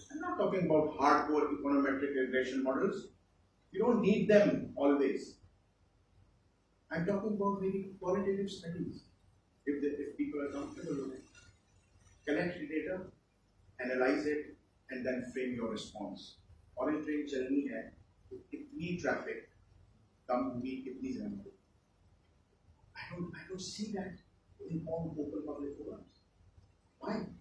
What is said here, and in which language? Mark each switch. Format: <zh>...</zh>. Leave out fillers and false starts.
<en>I'm not talking about hardcore econometric regression models. You don't need them always. I'm talking about maybe qualitative studies. If people are comfortable with it, collect the data, analyze it, and then frame your response.</en> <hi>Orange train चलनी है, तो कितनी traffic कम होगी, कितनी ज्यादा होगी.</hi> <en>I don't see that in all open public forums. Why?</en>